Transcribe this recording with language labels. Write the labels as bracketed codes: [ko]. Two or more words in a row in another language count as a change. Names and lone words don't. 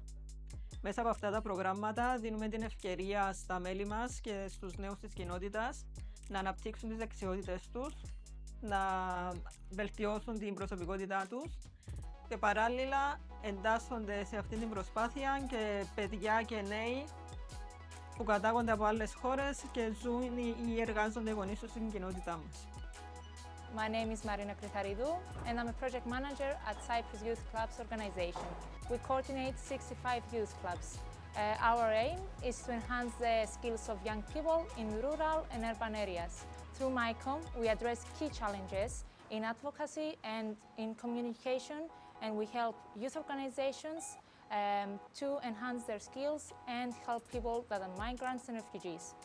[el] Μέσα από αυτά τα προγράμματα δίνουμε την ευκαιρία στα μέλη μας και στους νέους της κοινότητας να αναπτύξουν τις δεξιότητες τους, να βελτιώσουν την προσωπικότητά τους και παράλληλα εντάσσονται σε αυτή την προσπάθεια και παιδιά και νέοι που κατάγονται από άλλες χώρες και ζουν ή εργάζονται γονείς τους στην κοινότητά μας. [en] My name is Marina Kritaridou and I'm a project manager at Cyprus Youth Clubs organization. We coordinate 65 youth clubs. Our aim is to enhance the skills of young people in rural and urban areas. Through MyCom, we address key challenges in advocacy and in communication, and we help youth organizations to enhance their skills and help people that are migrants and refugees.